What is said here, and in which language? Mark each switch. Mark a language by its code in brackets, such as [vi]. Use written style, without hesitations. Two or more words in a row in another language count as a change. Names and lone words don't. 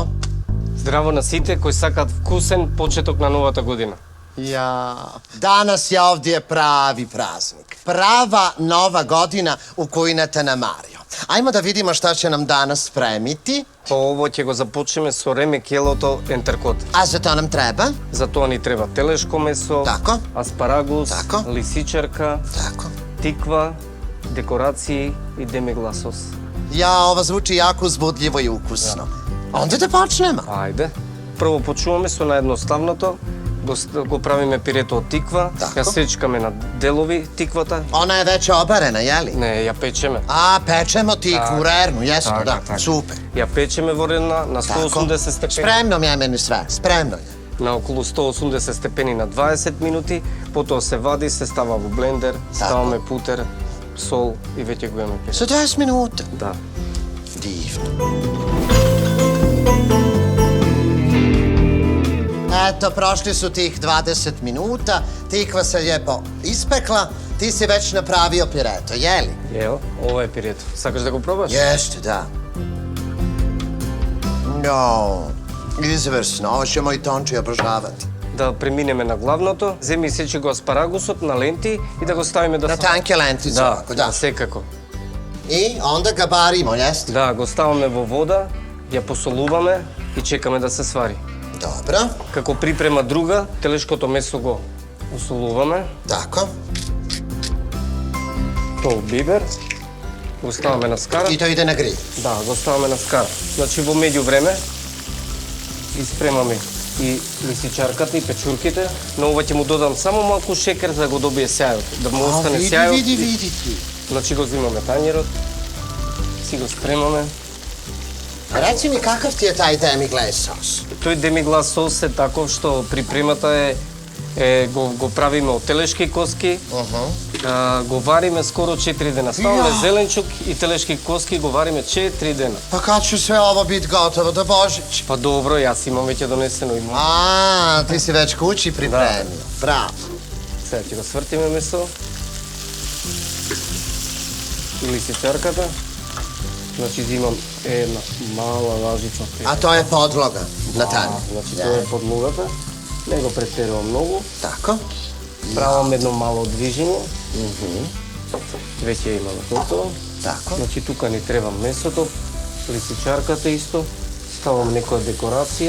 [mk] Здраво на сите кои сакаат вкусен почеток на новата година. [hr] Ja, danas je ovdje pravi praznik. Prava nova godina u Kujneta na Mario. Ajmo da vidimo šta će nam danas spremiti. [mk] По ово ќе го започнеме со реме келото ентеркот. [hr] A za to nam treba? [mk] За тоа ни треба телешко месо, [hr] Тако. [mk] аспарагус, [hr] Тако. [mk] лисичарка, [hr] Tako. [mk] тиква, декорации и демигласос. [hr] Ja, ovo zvuči jako uzbudljivo i ukusno. Onda da počnemo. [mk] Ајде. Прво почнуваме со наједноставното. Го правиме пирето од тиква, [hr] Тако. [mk] ја сечкаме на делови тиквата. [hr] Ona je već obarena, jeli? [mk] Не, ја pečeme. [hr] A, pečemo tikvu, rernu, jesmo, [mk] Така, [hr] da, [mk] така. [hr] super. [mk] Ја pečеме во рена на [hr] Tako. [mk] 180 степени. [hr] Spremno mi je meni sve, spremno je. [mk] На околу 180 степени на 20 минути, потоа се вади, се става во блендер, ставаме путер, сол и веќе го имаме пирето. [hr] Za 20 minuta. [mk] Да. [hr] Divno. Eto, prošli su tih 20 minuta, tikva se lijepo ispekla, ti si već napravio pireto, jeli? [mk] Ево, ова е пирето. Сакаш да го пробаш? [hr] Jeste, da. No, izvrsno, ovo će moj Tonči obožavati. [mk] Да преминеме на главното, земи сечи го аспарагусот на ленти и да го ставиме да [hr] Na tanke lentice [mk] Да, [hr] ovako, da. [mk] секако. [hr] I onda ga barimo, jeste? [mk] Да, го ставаме во вода, ја посолуваме и чекаме да се свари. [hr] Dobro, [mk] Како припрема друга, телешкото месо го усолуваме, [hr] tako. [mk] тоа бибер, го ставаме на скара. [hr] I to ide na grill. [mk] Да, го ставаме на скара. Значи во меѓувреме испремаме и лисичарката и печурките, но ова ќе му додам само малку шекер за да го добие сјајот, да му остане сјајот. [hr] Vidi ti. [mk] Значи го взимаме тањерот, си го спремаме. [hr] Reci mi kakav ti je taj demi-glace sos? [mk] Тој демиглас сос е таков што припремата го правиме од телешки коски, го вариме скоро 4 дена. Ставаме зеленчук и телешки коски го вариме 4 дена. [hr] Pa kad će sve ovo biti gotovo do Božića? [mk] Па добро, јас имам веќе донесено и [hr] A, ti si već kući pripremio. Bravo. [mk] сега ќе го свртиме месо. И лисичарката. Значи взимам една мала лажица. [hr] A to je podloga na tanju. [mk] Значи тоа е подлогата. Не го претерувам многу. [hr] Tako. [mk] Правам едно мало движење. Веќе имаме готово. [hr] Tako. [mk] Значи тука ни треба месото, лисичарката исто. Ставам некоја декорација.